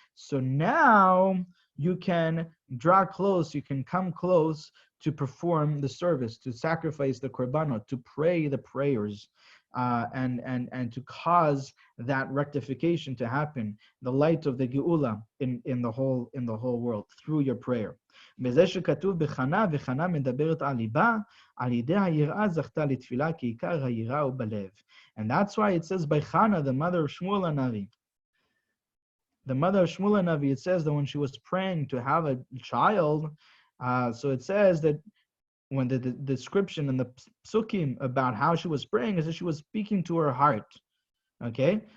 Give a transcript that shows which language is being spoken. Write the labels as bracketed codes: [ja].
[en] So now you can draw close, you can come close to perform the service, to sacrifice the korbanot, to pray the prayers, and to cause that rectification to happen, the light of the Geula in the whole world through your prayer. [he] בזה שכתוב בחנה, וחנה מדברת על ליבה, על ידי היראה זכתה לתפילה, כי עיקר היראה הוא בלב. [en] And that's why it says by Hannah, the mother of Shmuel HaNavi. The mother of Shmuel HaNavi, it says that when she was praying to have a child, so it says that when the description and the psukim about how she was praying is that she was speaking to her heart. Okay?